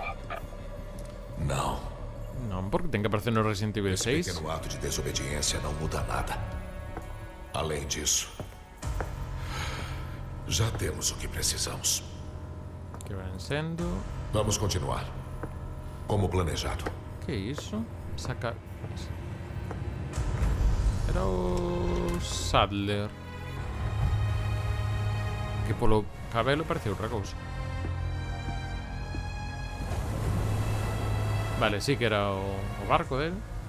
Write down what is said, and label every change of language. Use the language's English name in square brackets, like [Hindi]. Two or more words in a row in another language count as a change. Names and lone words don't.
[Portuguese] Não. [Galician] Non, porque ten que aparecer no Resident Evil 6. [Portuguese] Esse pequeno ato de desobediência não muda nada. Além disso, já temos o que precisamos. [Galician] Que van sendo... [Portuguese] Vamos continuar. Como planejado. [Galician] Que iso? Saca... Era o Sadler. Que polo cabelo parece outra cousa. Vale, sí que era o barco dele.